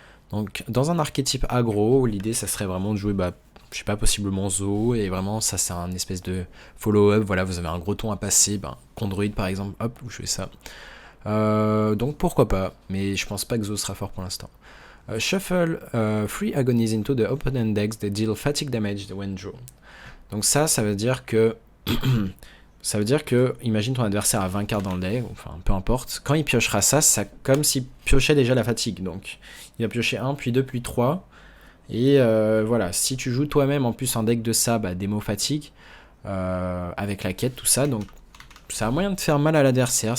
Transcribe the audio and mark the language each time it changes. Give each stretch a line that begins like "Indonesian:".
French: Donc dans un archétype aggro, l'idée ça serait vraiment de jouer, je sais pas, possiblement Zoo, et vraiment ça c'est un espèce de follow-up, voilà, vous avez un gros ton à passer, Chondroid par exemple, hop, vous jouez ça. Donc pourquoi pas, mais je pense pas que Zoo sera fort pour l'instant.
English: Shuffle 3 agonies into the opponent decks that deal fatigue damage when drawn.
French: Donc ça veut dire que ça veut dire que, imagine ton adversaire a 20 cartes dans le deck, enfin peu importe, quand il piochera ça, c'est comme s'il piochait déjà la fatigue. Donc il va piocher 1, puis 2, puis 3. Et voilà, si tu joues toi-même en plus un deck de ça, démo fatigue, avec la quête, tout ça, donc ça a moyen de faire mal à l'adversaire.